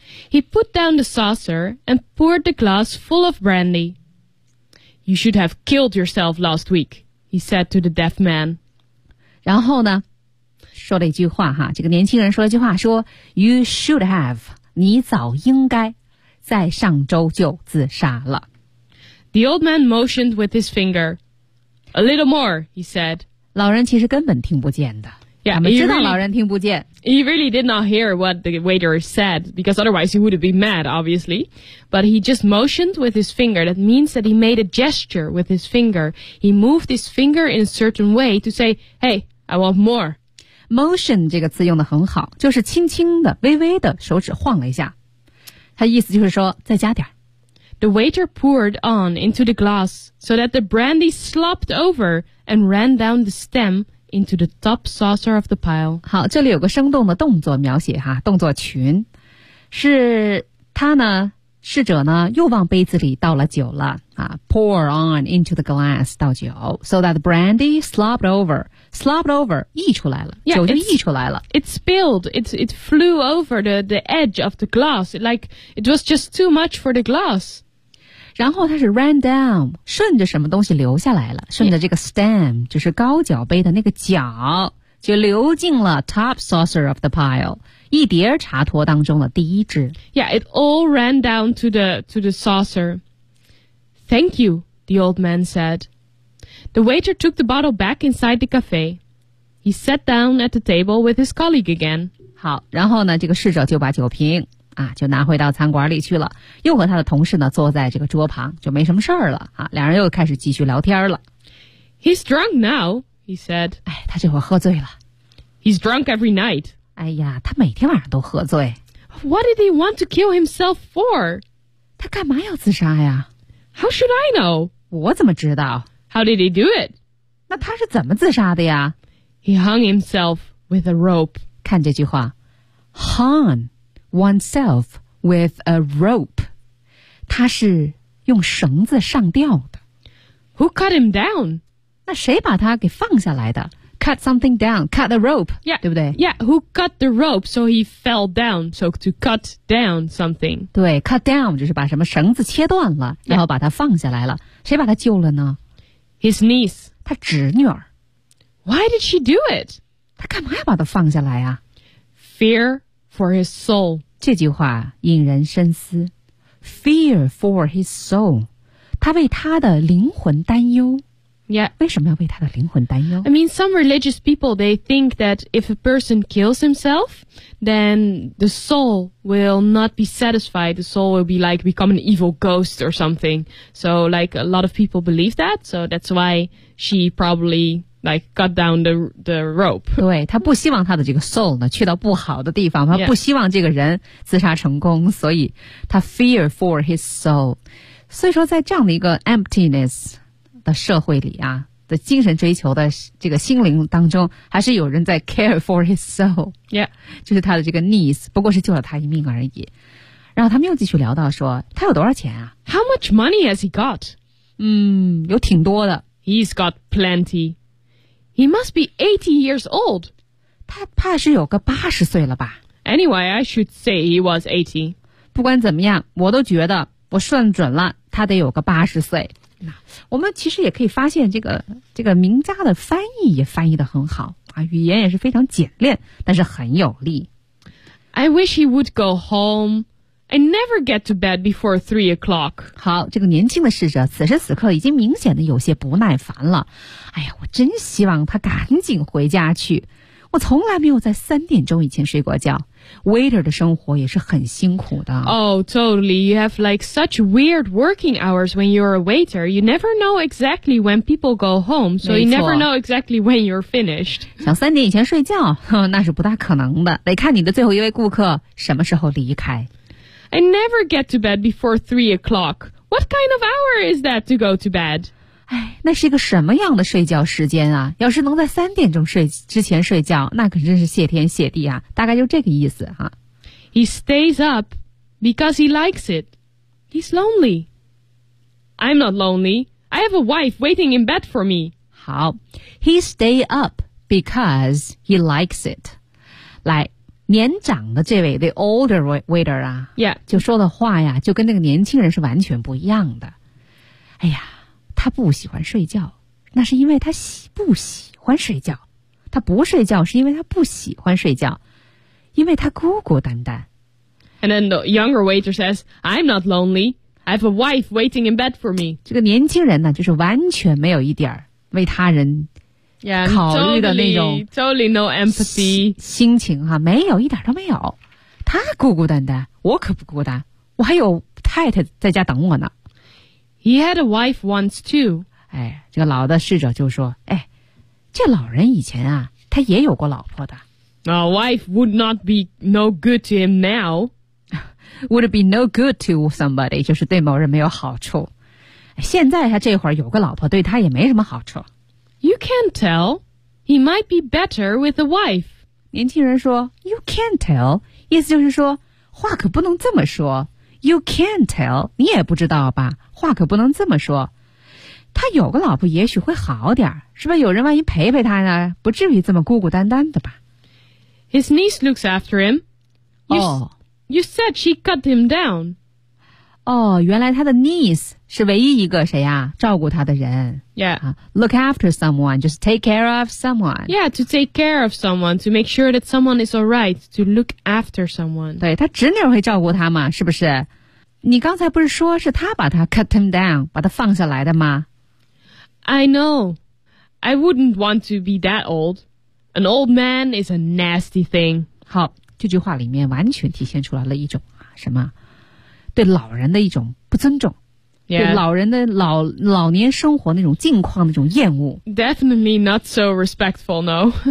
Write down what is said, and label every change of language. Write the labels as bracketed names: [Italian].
[English] He put down the saucer and poured the glass full of brandy. You should have killed yourself last week, he said to the deaf man. [Chinese] 然后呢，说了一句话哈，这个年轻人说了一句话，说 [English] You should have, [Chinese] 你早应该在上周就自杀了。 [English] The old man motioned with his finger. A little more, he said. [Chinese] 老人其实根本听不见的。 [English] Yeah, [Chinese] 我们知道老人听不见。 [English] He really did not hear what the waiter said, because otherwise he would have been mad, obviously. But he just motioned with his finger. That means that he made a gesture with his finger. He moved his finger in a certain way to say, hey, I want more. [Chinese] Motion 这个字用得很好，就是轻轻的、微微的手指晃了一下。他意思就是说，再加点。 [English] The waiter poured on into the glass so that the brandy slopped over and ran down the stem into the top saucer of the pile. [Chinese] 好，这里有个生动的动作描写哈，动作群。是他呢，侍者呢，又往杯子里倒了酒了啊 , [English] pour on into the glass, [Chinese] 倒酒 , [English] so that brandy slopped over. Slopped over, [Chinese] 溢出来了 [English] yeah, [Chinese] 酒就溢出来了。 [English] It spilled, it flew over the edge of the glass, like it was just too much for the glass. [Chinese] 然后它是 [English] ran down, [Chinese] 顺着什么东西流下来了顺着这个 stem,、yeah. 就是高脚杯的那个脚就流进了 [English] top saucer of the pile, [Chinese] 一碟茶托当中的第一只。 [English] Yeah, it all ran down to the saucer. Thank you, the old man said. The waiter took the bottle back inside the cafe. He sat down at the table with his colleague again. [Chinese] 好，然后呢，这个侍者就把酒瓶啊，就拿回到餐馆里去了，又和他的同事呢坐在这个桌旁，就没什么事儿了啊。两人又开始继续聊天了。 [English] He's drunk now, he said. [Chinese] 哎，他这会儿喝醉了。 [English] He's drunk every night. [Chinese] 哎呀，他每天晚上都喝醉。 [English] What did he want to kill himself for? [Chinese] 他干嘛要自杀呀 [English] ？How should I know? [Chinese] 我怎么知道？ [English] How did he do it? [Chinese] 那他是怎么自杀的呀 [English] ？He hung himself with a rope. [Chinese] 看这句话 [English] ，hung oneself with a rope. [Chinese] 他是用绳子上吊的。 [English] Who cut him down? [Chinese] 那谁把他给放下来的 ？ [English] Cut something down. Cut the rope. Yeah, [Chinese] 对不对 [English] ？Yeah. Who cut the rope so he fell down? So to cut down something. [Chinese] 对 ， [English] cut down [Chinese] 就是把什么绳子切断了，然后把他放下来了。 [English] Yeah. [Chinese] 谁把他救了呢？ [English] His niece. [Chinese] 他侄女儿。 [English] Why did she do it? [Chinese] 他干嘛要把他放下来啊 [English] ?Fear for his soul. [Chinese] 这句话引人深思。 [English] Fear for his soul. [Chinese] 他为他的灵魂担忧。 [English] Yeah. [Chinese] 为什么要为他的灵魂担忧 [English] ?I mean, some religious people, they think that if a person kills himself, then the soul will not be satisfied. The soul will be like become an evil ghost or something. So, like, a lot of people believe that. So that's why she probably, like, cut down the rope. [Chinese] 对，他不希望他的这个 soul 呢去到不好的地方，他不希望这个人自杀成功，所以他 [English] fear for his soul. [Chinese] 所以说在这样的一个 emptiness,的社会里啊的精神追求的这个心灵当中还是有人在 [English] care for his soul、 yeah. [Chinese] 就是他的这个 niece 不过是救了他一命而已然后他们又继续聊到说他有多少钱啊 [English] How much money has he got? [Chinese] 嗯有挺多的 [English] He's got plenty He must be 80 years old [Chinese] 他怕是有个八十岁了吧 [English] Anyway, I should say he was 80 [Chinese] 不管怎么样我都觉得我算准了他得有个八十岁我们其实也可以发现这个名家的翻译也翻译得很好啊，语言也是非常简练但是很有力 [English] I wish he would go home I never get to bed before 3 o'clock [Chinese] 好这个年轻的侍者此时此刻已经明显的有些不耐烦了哎呀我真希望他赶紧回家去我从来没有在3点钟以前睡过觉 Waiter 的生活也是很辛苦的 [English] Oh, totally. You have like such weird working hours when you're a waiter. You never know exactly when people go home, so you never know exactly when you're finished. [Chinese] 想3点以前睡觉，那是不大可能的。得看你的最后一位顾客什么时候离开。 [English] I never get to bed before 3 o'clock. What kind of hour is that to go to bed? [Chinese] 哎，那是一个什么样的睡觉时间啊？要是能在3点钟睡之前睡觉，那可真是谢天谢地啊！大概就这个意思哈。 [English] He stays up because he likes it. He's lonely. I'm not lonely. I have a wife waiting in bed for me. 好 ，He stay up because he likes it. 来， [Chinese] 年长的这位 [English] the older waiter [Chinese] 啊， [English] yeah. [Chinese] 就说的话呀，就跟那个年轻人是完全不一样的。哎呀，他不喜欢睡觉，那是因为他不喜欢睡觉。他不睡觉是因为他不喜欢睡觉，因为他孤孤单单。 [English] And then the younger waiter says, I'm not lonely. I have a wife waiting in bed for me. [Chinese] 这个年轻人呢，就是完全没有一点为他人考虑的那种 [English] totally no empathy [Chinese] 心情哈，没有，一点都没有。他孤孤单单，我可不孤单，我还有太太在家等我呢。 [English] He had a wife once too. [Chinese] 哎，这个老的侍者就说，哎，这老人以前啊，他也有过老婆的。 [English] A wife would not be no good to him now. Would be no good to somebody, [Chinese] 就是对某人没有好处。现在他这会儿有个老婆，对他也没什么好处。 [English] You can't tell. He might be better with a wife. [Chinese] 年轻人说 , [English] You can't tell. [Chinese] 意思就是说，话可不能这么说。 [English] You can't tell. [Chinese] 你也不知道吧，话可不能这么说。他有个老婆也许会好点，是吧，有人万一陪陪他呢，不至于这么孤孤单单的吧。 [English] His niece looks after him. You said she cut him down. [Chinese] 哦，原来他的 niece 是唯一一个谁啊，照顾他的人。 [English] Yeah. Look after someone, just take care of someone. Yeah, to take care of someone, to make sure that someone is alright, to look after someone. [Chinese] 对，他侄女会照顾他嘛，是不是？你刚才不是说是他把他 [English] cut him down, [Chinese] 把他放下来的吗？ [English] I know. I wouldn't want to be that old. An old man is a nasty thing. [Chinese] 好，这句话里面完全体现出来了一种什么？对老人的一种不尊重。 [English] Yeah. [Chinese] 对老人的老年生活那种境况那种厌恶。 [English] Definitely not so respectful, no.